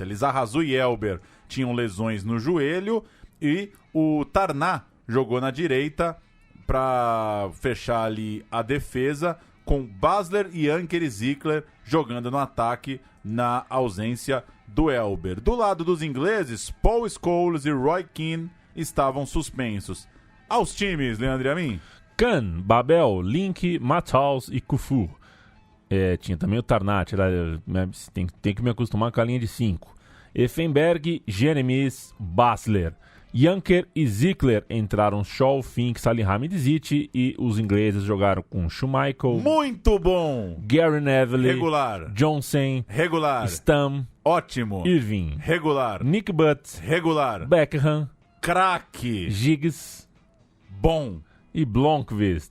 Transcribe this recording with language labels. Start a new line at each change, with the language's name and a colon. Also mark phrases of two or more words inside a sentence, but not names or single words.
Portuguese: Lizarrazu e Elber tinham lesões no joelho e o Tarná jogou na direita para fechar ali a defesa, com Basler e Anker Zickler jogando no ataque na ausência do Elber. Do lado dos ingleses, Paul Scholes e Roy Keane estavam suspensos. Aos times, Leandro Amin. Kahn, Babel, Link, Matthaus e Kufu. Tinha também o Tarnat, tem que me acostumar com a linha de 5. Effenberg, Jeremies, Basler. Janker e Zickler entraram Scholl, Fink, Salihamidzic, e os ingleses jogaram com Schmeichel. Muito bom! Gary Neville. Regular. Johnson. Regular. Stam. Ótimo. Irving. Regular. Nick Butt. Regular. Beckham. Craque. Giggs. Bom. E Blomqvist.